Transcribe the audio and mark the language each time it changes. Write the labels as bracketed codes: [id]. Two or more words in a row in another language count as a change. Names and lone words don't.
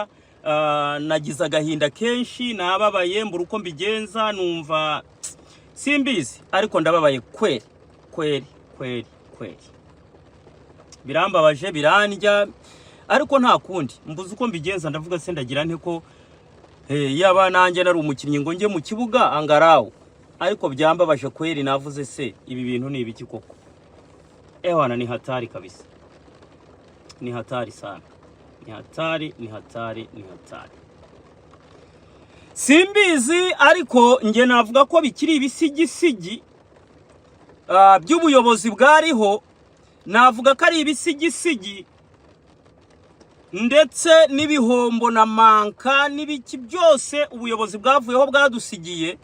[rw] Nagize agahinda kenshi nababaye mbura uko mbigenza numva simbizi ariko ndababaye kweri birambabaje birandya ariko nta kundi mbuze uko mbigenza ndavuga se ndagira nte ko yaba nanjye nari umukinnyi ngo nge mu kibuga angarawo ariko byambabaje kweri navuze se ibi bintu ni ibiki koko ewana [sw] ni hatari kabisa ni hatari [rw] sana ni hatari simbizi ariko nge navuga ko bikiri ibisigisigi by'ubuyobozi bwariho navuga ko ari ibisigisigi ndetse n'ibihombo na manka n'ibiki byose ubuyobozi bwavuyeho bwadusigiye.